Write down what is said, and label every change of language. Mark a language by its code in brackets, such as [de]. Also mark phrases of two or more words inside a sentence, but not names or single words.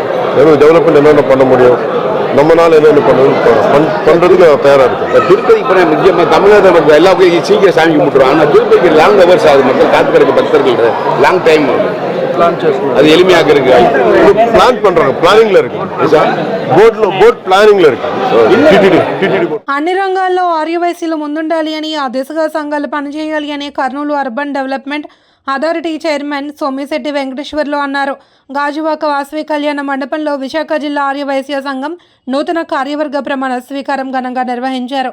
[ta] எனக்கு டெவலப்மெண்ட் என்னென்ன பண்ண முடியும், நம்மளால என்னென்ன பண்ணுறதுக்கு நான் தயாராக இருக்கேன். திருப்பதி இப்போ முக்கியமாக தமிழ்நாட்டில் மக்கள் எல்லா கோயிலும் சீக்கிரம் சாமி கும்பிட்டுருவாங்க. ஆனால் திருப்பதிக்கு [en] long hours [ta] ஆகுது. மக்கள் காத்து கிடக்கு பக்தர்கள் [en] long time [ta] அது எளிமையாக இருக்கு. பிளான் பண்ணுறாங்க, பிளானிங்கில் இருக்கு. [en] board planning లో [te] అన్ని రంగాల్లో ఆర్యవైశ్యులు ముందుండాలి అని ఆ దిశగా సంఘాలు పనిచేయాలి అని కర్నూలు అర్బన్ డెవలప్మెంట్ అథారిటీ చైర్మన్ సోమిశెట్టి వెంకటేశ్వర్లు అన్నారు. గాజువాక వాసవి కళ్యాణ మండపంలో విశాఖ జిల్లా ఆర్యవైశ్య సంఘం నూతన కార్యవర్గ ప్రమాణ స్వీకారం ఘనంగా నిర్వహించారు.